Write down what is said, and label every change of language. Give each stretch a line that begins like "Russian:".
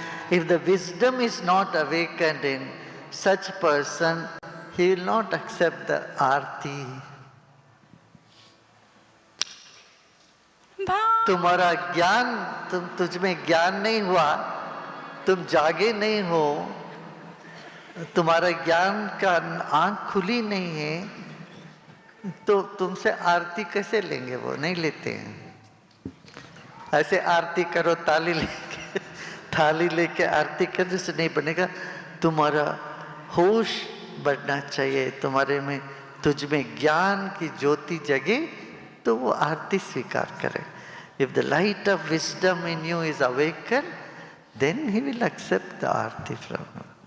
English: If the wisdom is not awakened in such person, he will not accept the aarti.
Hindi: तुम्हारा ज्ञान, तुझमें ज्ञान नहीं हुआ, तुम जागे नहीं हो, तुम्हारा ज्ञान का आंख खुली नहीं है, तो तुमसे आरती कैसे लेंगे? वो नहीं लेते हैं। ऐसे आरती करो, थाली लेके आरती करने से नहीं बनेगा। तुम्हारा होश बढ़ना चाहिए, तुझ में ज्ञान की ज्योति जगे तो वो आरती स्वीकार करे।
English: If the light of wisdom in you is awakened, then he will accept the aarti from you.